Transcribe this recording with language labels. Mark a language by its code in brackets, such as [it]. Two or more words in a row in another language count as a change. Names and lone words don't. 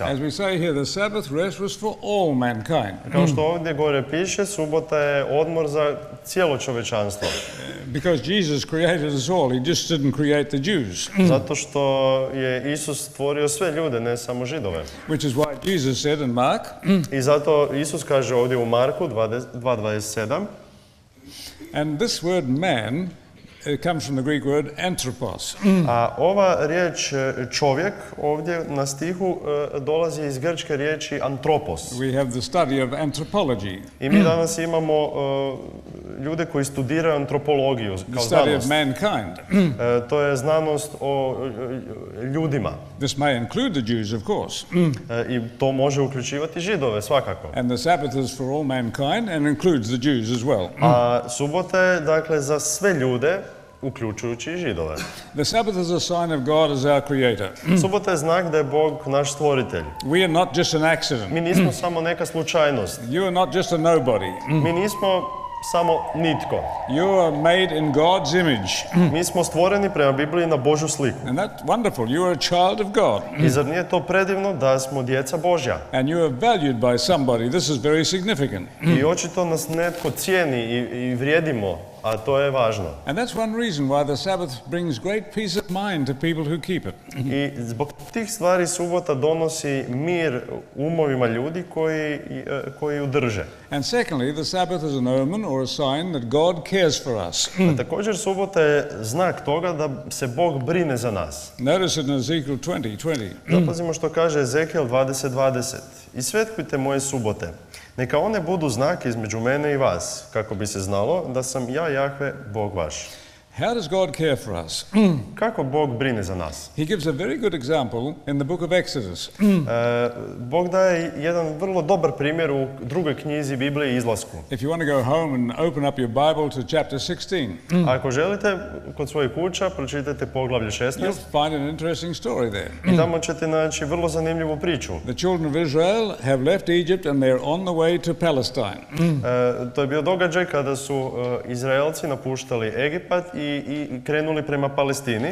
[en] As we say here, the Sabbath rest was for all mankind. [hr] Kao što ovdje gore piše, subota je odmor za cijelo čovječanstvo. [en] Because Jesus created us all, he just didn't create the Jews. [hr] Zato što je Isus stvorio sve ljude, ne samo Židove. [en] Which is why Jesus said in Mark. [hr] I zato Isus kaže ovdje u Marku 2:27. [en] And this word man comes from the Greek word anthropos. [hr] A ova riječ čovjek ovdje na stihu dolazi iz grčke riječi antropos. [en] We have the study of anthropology. [hr] I mi danas imamo ljude koji studiraju antropologiju kao [en] The study of [hr] znanost. [en] mankind. [hr] To je znanost o ljudima. [en] This may include the Jews, of course. [hr] I to može uključivati Židove, svakako. [en] And the Sabbath is for all mankind and includes the Jews as well. [hr] A subota je, dakle, za sve ljude, uključujući i Židove. [en] The Sabbath is a sign of God as our creator. [hr] Subota je znak da je Bog naš stvoritelj. [en] We are not just an accident. [hr] Mi nismo samo neka slučajnost. [en] You are not just a nobody. [hr] Mi nismo samo nitko. [en] You are made in God's image. [hr] Mi smo stvoreni prema Bibliji na Božju sliku. [en] And that's wonderful. You are a child of God. [hr] I zar nije to predivno da smo djeca Božja? [en] And you are valued by somebody. This is very significant. [hr] I očito nas netko cijeni i vrijedimo, a to je važno. [en] And that's one reason why the Sabbath brings great peace of mind to people who keep it. [hr] I zbog tih stvari subota donosi mir umovima ljudi koji ju drže. [en] And secondly, the Sabbath is an omen or a sign that God cares for us. [hr] A također subota je znak toga da se Bog brine za nas. [en] Notice it in Ezekiel 20:20. [hr] Zapazimo što kaže Ezekiel 20:20. I svetkujte moje subote. Neka one budu znak između mene i vas, kako bi se znalo da sam ja, Jahve, Bog vaš. [en] How does God care for us? [hr] Kako Bog brine za nas? [en] He gives a very good example in the book of Exodus. [hr] Bog daje jedan vrlo dobar primjer u drugoj knjizi Biblije Izlasku. [en] If you want to go home and open up your Bible to chapter 16, [hr] Ako želite, kod svojih kuća pročitajte poglavlje 16 [en] you'll find an interesting story there. [hr] i tamo ćete naći vrlo zanimljivu priču. [en] The children of Israel have left Egypt and they're on the way to Palestine. [hr] To je bio događaj kada su Izraelci napuštali Egipat i krenuli prema Palestini.